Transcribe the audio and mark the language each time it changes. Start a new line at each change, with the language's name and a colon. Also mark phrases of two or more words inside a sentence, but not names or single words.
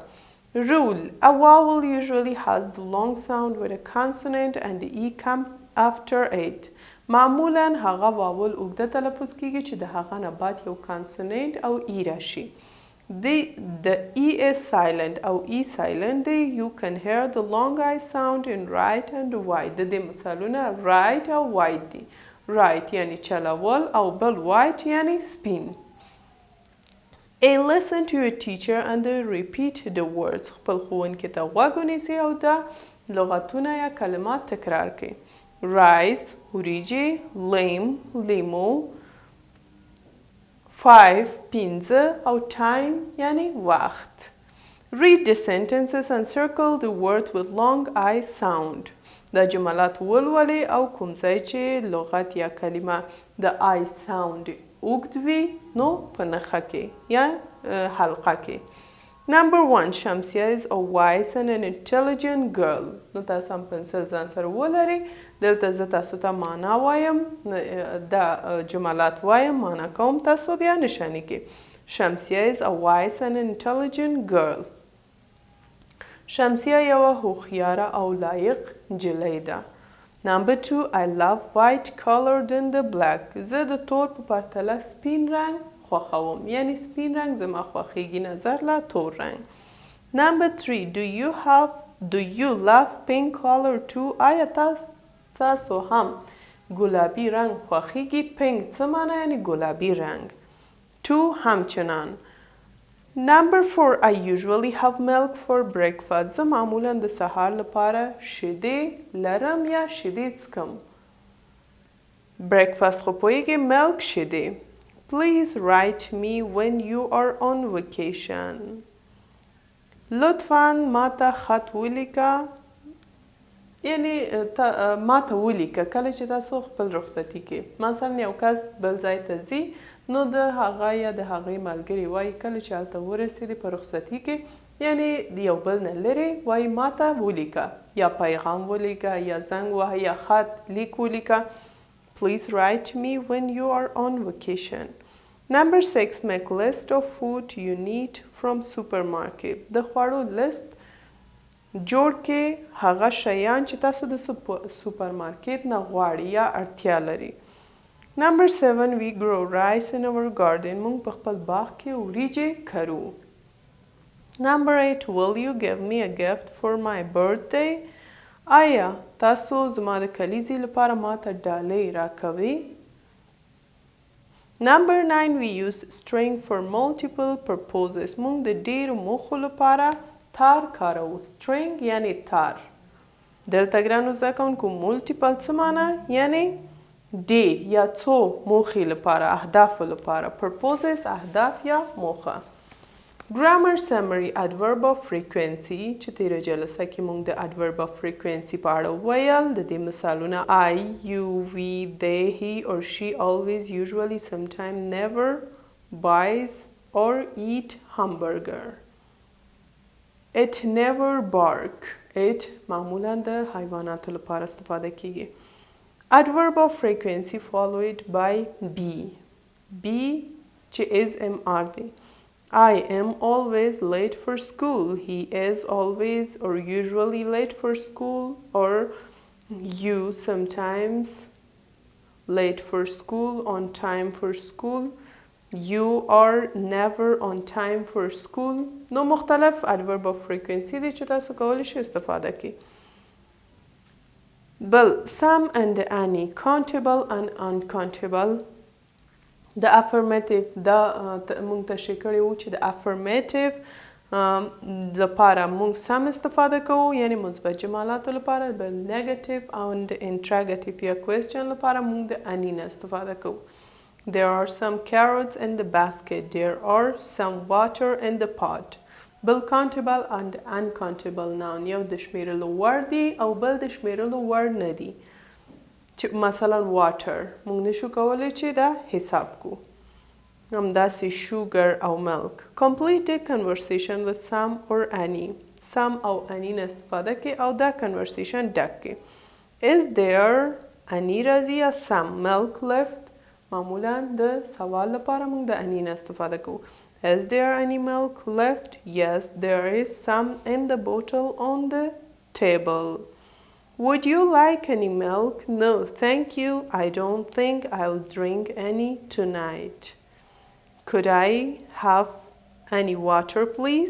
English: Rule. A vowel usually has the long sound with a consonant and the E come after it.
Pashto: معمولا هغه واول اوږده تلفظ کیږي چې د هغه نه بعد یو کانسوننت او ای راشي.
English: The E is silent او E silent دی. You can hear the long I sound in right and wide.
Pashto: د دې مثالونه right او wide دی. right یعنی چلول او بل white یعنی سپین.
English: A. Listen to your teacher and repeat the words.
Pashto: خپل ښوونکي ته غوږ ونیسئ او دا لغتونه یا کلمات تکرار کړئ. Rice, وریجې. lame, لیمو. 5, پنځه او time یعنی وخت.
English: Read the sentences and circle the words with long I sound.
Pashto: دا جملات ولولئ او کوم ځای چې لغت یا کلمه د
English: I sound
Pashto: اوږد وي نو په نښه کې یا حلقه کې.
English: Number 1, شمسیه is a wise and an intelligent girl.
Pashto: نو تاسو هم پنسل ځان سره ولرئ. دلته زه تاسو ته معنا وایم. دا جملات وایم معنا کوم تاسو بیا نشانی کې.
English: شمسیه is a wise and intelligent girl.
Pashto: شمسیه یوه هوښیاره او لایق نجلۍ ده.
English: Number 2, I love white color than the black.
Pashto: زه د تور په پرتله سپین رنګ خوښوم. یعنی سپین رنګ زما خوښیږي نظر له تور رنګ.
English: Number 3, do you love pink color too?
Pashto: آیا تاسو هم ګلابي رنګ خوښیږي؟ pink څه معنی یعنی ګلابي رنګ. 2, همچنان.
English: Number 4, I usually have milk for breakfast.
Pashto: زه معمولا د سهار لپاره شیدې لرم یا شیدې څکم. breakfast خو پوهیږئ milk شیدې.
English: Please write me when you are on vacation.
Pashto: لطفاً ما ته خط ولیکه یعنی ما ته ولیکه کله چې تاسو خپل رخصتي کې مثلا یو کس بل ځای ته ځي نو د هغه یا د هغې ملګري وایي کله چې هلته ورسېدې په رخصتي کې یعنی د یو بل نه لرې وایي ما ته ولیکه یا پیغام ولیکه یا زنګ وهه یا خط لیک ولیکه.
English: Please write me when you are on vacation. Number 6. Make list of food you need from supermarket.
Pashto: د خوړو لیست جوړ کې هغه شیان چې تاسو د سوپرمارکیټ نه غواړئ یا اړتیا لري.
English: Number 7. We grow rice in our garden.
Pashto: موږ په خپل باغ کې وریجې کرو.
English: Number 8. Will you give me a gift for my birthday?
Pashto: آیا تاسو زما د کلیزې لپاره ماته ډالۍ راکوئ؟
English: Number 9. We use string for multiple purposes.
Pashto: موږ د ډېرو موخو لپاره تار کاروو. string یعنی تار. دلته ګرانو زده کوونکو multiple څه معنی؟ یعنی ډېر یا څو موخې لپاره اهدافو لپاره. purposes اهداف یا موخه.
English: Grammar summary. Adverb of frequency
Pashto: چې تیره جلسه کې موږ د
English: adverb of frequency
Pashto: په اړه ویل. د دې مثالونه
English: I, you, we, they, he or she, always, usually, sometime, never, buys or eat hamburger. It never bark.
Pashto: It معمولا د حیواناتو لپاره استفاده کیږي.
English: Adverb of frequency followed by be. Be چې is MR دی. I am always late for school. He is always or usually late for school. Or you sometimes late for school, on time for school. You are never on time for school.
Pashto: نو مختلف
English: adverb of frequency
Pashto: دی چې تاسو کولی شئ استفاده کړئ.
English: بل some and any, countable and uncountable.
Pashto: د افرمیټیو دا مونږ تشریح کړی وو چې د افرمیټیو لپاره مونږ سم استفاده کوو یعنی مثبت جملاتو لپاره. بل نیگیټیو او انټراګیټیو یا کوېسچن لپاره مونږ د اني نه استفاده کوو.
English: There are some carrots in the basket. There are some water in the pot. بل countable and uncountable noun.
Pashto: یو د شمیرلو وړ دی او بل د شمیرلو وړ نه دی. مثلا water موږ نشو کولی چې دا حساب کو. همداسې sugar او milk.
English: Complete a conversation with some or any.
Pashto: some او any نه استفاده کې او دا conversation ډک کې.
English: Is there any
Pashto: راځي یا
English: some milk left؟
Pashto: معمولا د سوال لپاره موږ د any نه استفاده کوو.
English: Is there any milk left? Yes, there is some in the bottle on the table. Would you like any milk? No, thank you. I don't think I'll drink any tonight. Could I have any water, please?